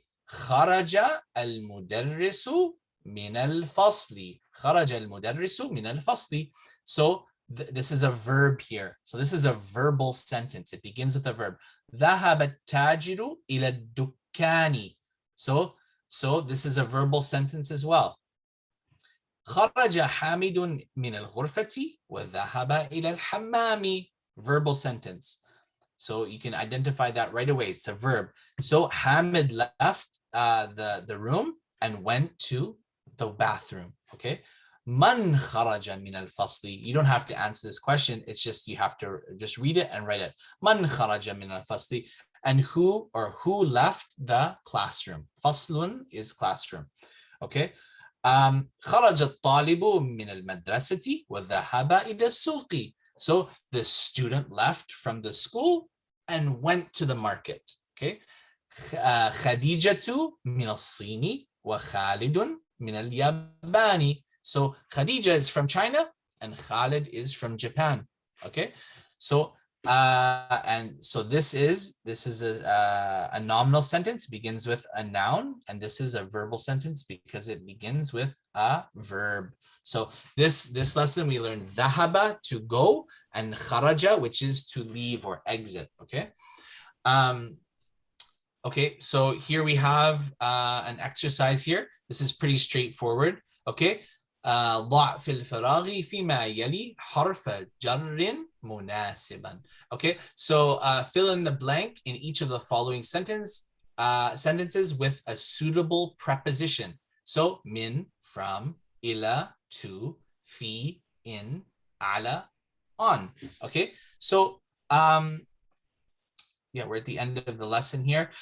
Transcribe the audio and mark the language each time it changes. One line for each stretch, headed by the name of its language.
Arabic: خرج المدرس من الفصل. خرج المدرس من الفصل.
English: So this is a verb here. So this is a verbal sentence. It begins with a verb.
Arabic: ذهب التاجر إلى الدكان.
English: So this is a verbal sentence as well.
Arabic: خرج حامد من الغرفة وذهب إلى الحمام.
English: Verbal sentence. So you can identify that right away. It's a verb. So Hamid left the room and went to the bathroom. Okay. Man kharaja min al-fasli. You don't have to answer this question. It's just you have to just read it and write it. Man kharaja min al-fasli. And who left the classroom? Faslun is classroom. Okay.
Arabic: خرج الطالب من المدرسة وذهب إلى السوق.
English: So the student left from the school and went to the market. Okay.
Arabic: خديجة من الصين وخالد من اليابان.
English: So Khadija is from China and Khalid is from Japan. Okay. So and so this is a nominal sentence, begins with a noun, and this is a verbal sentence because it begins with a verb. So this lesson we learned dhahaba, to go, and kharaja, which is to leave or exit. Okay. Okay, so here we have an exercise here. This is pretty straightforward. Okay.
Arabic: ضع في الفراغ فيما يلي حرف جر مناسبا.
English: Okay, so fill in the blank in each of the following sentences with a suitable preposition. So min, from, ila, to, fi, in, ala, on. Okay, so yeah, we're at the end of the lesson here.